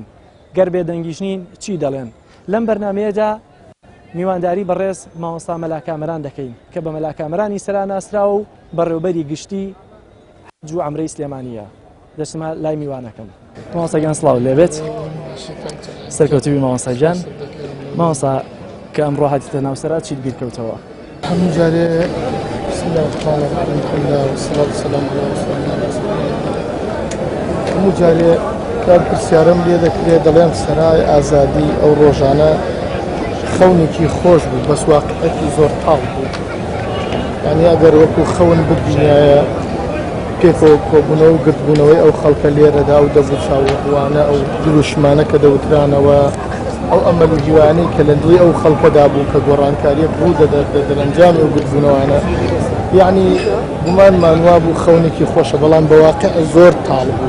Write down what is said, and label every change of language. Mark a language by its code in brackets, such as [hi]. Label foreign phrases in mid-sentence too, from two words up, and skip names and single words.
[ckb] گەر بێدەنگیش نین چی دەڵێن؟ لەم بەرنمەیەدا میوانداری بەڕێز مامۆستا مەلاکامەران دەکەین کە بە مەلاکامەرانی سەراناسراوە و بەڕێوەبەری گشتی حەج و عەمرەی سلێمانیە. دەچمە لای میوانەکەم. مامۆستاگیان سڵاو لێبێت. سەرکەوتووی مامۆستاگیان. مامۆستا کە ئەمڕۆ هاتیتە ناو سەرات چیت بیرکەوتەوە؟ هەموو جارێ [ar] بسم الله الرحمن الرحیم والصلاة والسلام علی رسول الله. [ckb] هەموو جارێ کار پرسیارم لێ دەکرێت دەڵێن سەرای ئازادی ئەو ڕۆژانە خەونێکی خۆش بوو، بەس واقعەتی زۆر تاڵ بوو. یعنی ئەگەر وەکو خەون ببینایە پێکەوە کۆبوونەوە و گرتبوونەوەی ئەو خەڵکە لێرەدا و دەبوو چاوەڕوانە ئەو دروشمانە کە دەوترانەوە ئەو ئەمەل و هیوانەی کە لە دڵی ئەو خەڵکەدا بوو کە گۆڕانکاریەک ڕوو دەرەنجامی ئەو گرتبوونەوانە، یعنی گومانمان وا بوو خەونێکی خۆشە، بەڵام بە واقع زۆر تاڵ بوو.